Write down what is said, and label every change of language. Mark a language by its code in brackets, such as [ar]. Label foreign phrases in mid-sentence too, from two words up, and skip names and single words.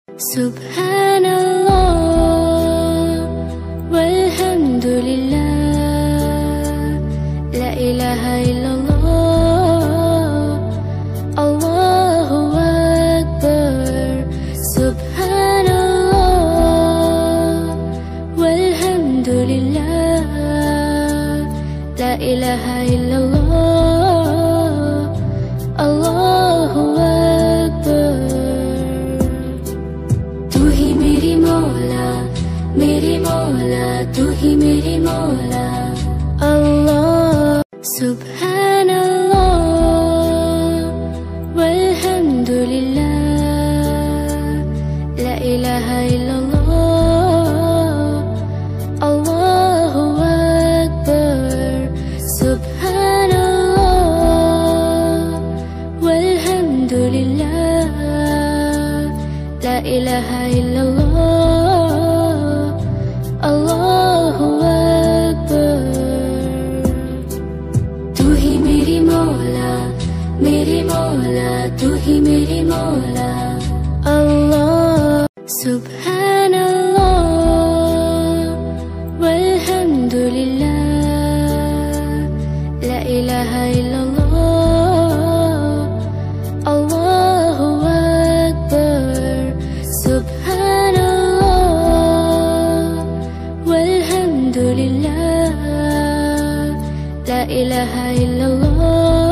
[ar] سبحان الله والحمد لله لا إله إلا الله الله أكبر. سبحان الله والحمد لله لا إله إلا الله الله أكبر. [hi] मेरे मौला तू ही मेरे मौला अल्लाह। [ar] سبحان الله والحمد لله, لا إله إلا الله الله أكبر. سبحان الله والحمد لله لا إله إلا الله الله أكبر. [hi] तू ही मेरी मौला तू ही मेरी मौला अल्लाह। [ar] سبحان الله والحمد لله, لا إله إلا الله الله أكبر. سبحان الله والحمد لله لا إله إلا الله,